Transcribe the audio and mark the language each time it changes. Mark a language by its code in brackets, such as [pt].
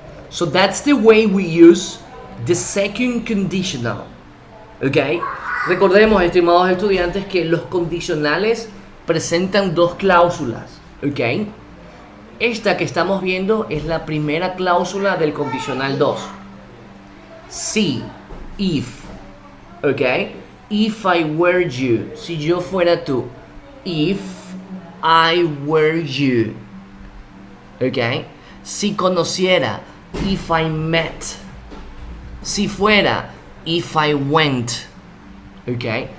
[en] So that's the way we use the second conditional. Okay? [es] Recordemos, estimados estudiantes, que los condicionales presentan dos cláusulas. Okay? Esta que estamos viendo es la primera cláusula del condicional 2. Si, if, ok. [en] If I were you, [es] si yo fuera tú. [en] If I were you, ok. [es] Si conociera, [en] if I met. [es] Si fuera, [en] if I went, ok.